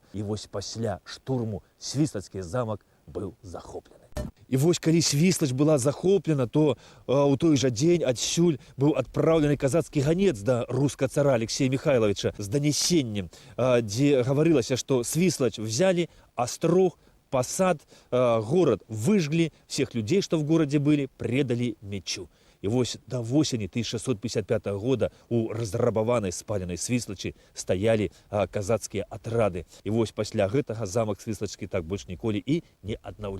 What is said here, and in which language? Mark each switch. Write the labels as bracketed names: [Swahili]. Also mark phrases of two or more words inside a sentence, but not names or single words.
[Belarusian] І вось пасля штурму Свіслацкі замак быў захоплены. І вось калі Свіслач была захоплена, то у той жа дзень адсюль быў адпраўлены казацкі ганец да рускага цара Алексея Михайловича з данесеннем, дзе гаварылася, што Свіслач взяли, Астрог, [Russian] Посад, город выжгли, всех людей, что в городе были, предали мечу. [Belarusian] І вось да восені 1655 года у разрабаванай спаленай Свіслачы стаялі казацкія атрады. І вось пасля гэтага замак Свіслачкі так больш ніколі і не аднаўляўся.